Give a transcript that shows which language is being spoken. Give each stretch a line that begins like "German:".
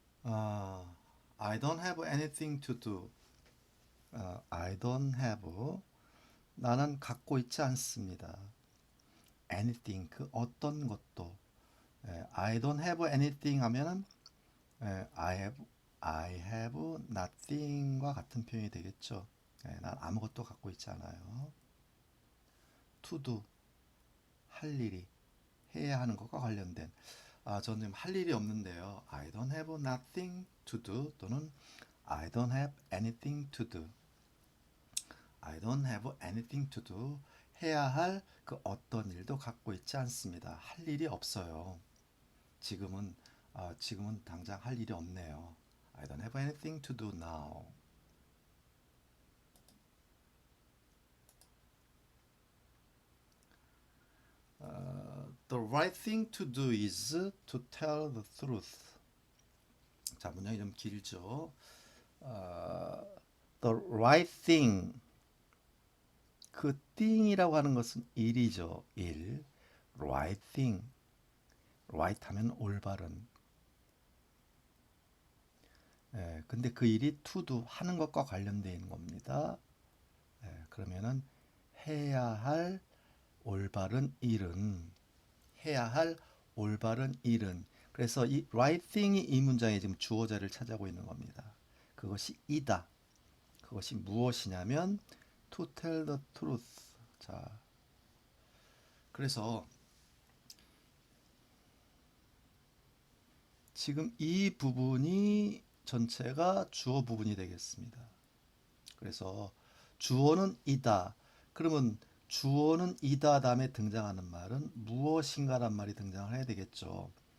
English: 아, I don't have anything to do. I don't have.
Korean: 나는 갖고 있지 않습니다. anything 그 어떤 것도.
English: I don't have anything 하면은 I have nothing과
Korean: 같은 표현이 되겠죠. 난 아무것도 갖고 있지 않아요.
English: to do
Korean: 할 일이 해야 하는 것과 관련된 저는 할 일이 없는데요.
English: I don't have nothing to do 또는 I don't have anything to do. I don't have anything to do.
Korean: 해야 할 그 어떤 일도 갖고 있지 않습니다. 할 일이 없어요. 지금은 지금은 당장 할 일이 없네요.
English: I don't have anything to do now. The right thing to do is to tell the truth.
Korean: 자, 문장이 좀 길죠.
English: The right thing.
Korean: 그 thing이라고 하는 것은 일이죠.
English: 일. Right thing.
Korean: right 하면 올바른. 근데 그 일이 to do 하는 것과 관련되어 있는 겁니다. 그러면은 해야 할 올바른 일은 해야 할 올바른 일은 그래서 이 right thing이 이 문장에 지금 주어자를 차지하고 있는 겁니다. 그것이 이다. 그것이 무엇이냐면
English: to tell the truth.
Korean: 자, 그래서 지금 이 부분이 전체가 주어 부분이 되겠습니다. 그래서 주어는 이다. 그러면 주어는 이다 다음에 등장하는 말은 무엇인가란 말이 등장을 해야 되겠죠.